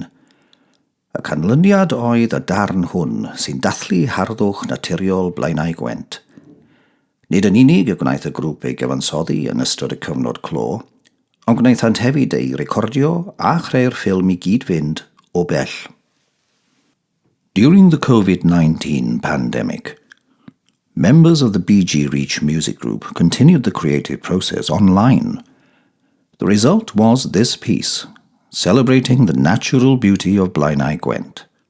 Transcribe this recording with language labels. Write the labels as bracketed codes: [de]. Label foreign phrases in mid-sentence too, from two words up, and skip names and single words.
[cy] Y canlyniad oedd y darn hwn sy'n dathlu harddwch naturiol Blaenau Gwent. Nid yn unig y gwnaeth y grŵp ei gyfansoddi yn ystod y cyfnod clo, ond gwnaethant hefyd ei recordio a chreu'r ffilm i gyd fynd o bell. [en] During the COVID-19 pandemic, members of the BG Reach music group continued the creative process online. The result was this piece, celebrating the natural beauty of Blaenau Gwent.